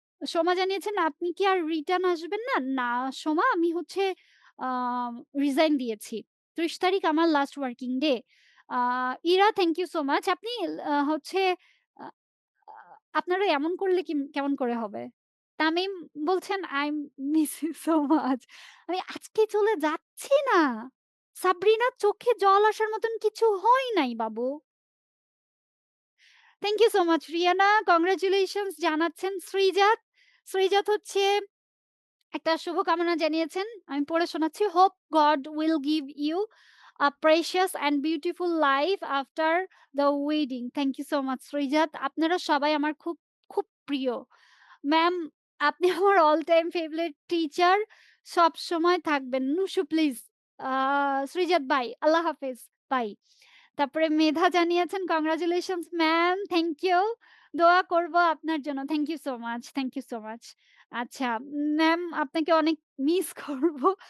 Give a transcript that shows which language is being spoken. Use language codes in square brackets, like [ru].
[bn] সোমা জানিয়েছেন, "আপনি কি আর রিটার্ন আসবেন না?" না সোমা আমি হচ্ছে আ রিজাইন দিয়েছি। ৩০ তারিখ আমার last working day. A Ira [en] Thank you so much. [bn] আপনি হচ্ছে আ আ আপনারা এমন করলে কেমন করে হবে? [en] তামিম বলছেন, "I miss you so much." [bn] আমি আজকে চলে যাচ্ছি না। সাবরিনার চোখে জল আসার মতন কিছু হয় নাই বাবু। [en] thank you so much [bn] Rihanna congratulations জানাচ্ছেন শ্রীজাত। শ্রীজাত হচ্ছে একটা শুভকামনা জানিয়েছেন। আমি পড়ে শোনাচ্ছি। [en] "Hope God will give you a precious and beautiful life after the wedding." Thank you so much [bn] Srijato. আপনারা সবাই আমার খুব, খুব প্রিয়। ম্যাম আপনি আমার [en] All time favourite teacher. [bn] সবসময় থাকবেন। নুসু প্লিজ। A Srijato by. আল্লাহ হাফেজ। বাই। তারপরে মেধা জানিয়েছেন, [en] "Congratulations ma'am, thank you. [bn] দোয়া করব আপনার জন্য।" [en] Thank you so much, thank you so much. [bn] আচ্ছা, ম্যাম আপনাকে অনেক মিস করব।